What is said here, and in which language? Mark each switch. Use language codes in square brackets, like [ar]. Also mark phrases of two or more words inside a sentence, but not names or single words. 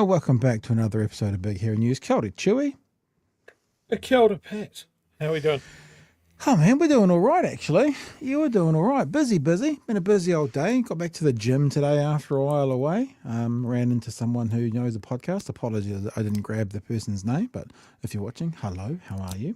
[en] Welcome back to another episode of Big Hero News. [mi] Kia ora, Chewy. Kia ora, [en] Pat. How are we doing? Oh, man, we're doing all right, actually. You were doing all right. Busy. Been a busy old day. Got back to the gym today after a while away. Ran into someone who knows the podcast. Apologies, I didn't grab the person's name, but if you're watching, hello, how are you?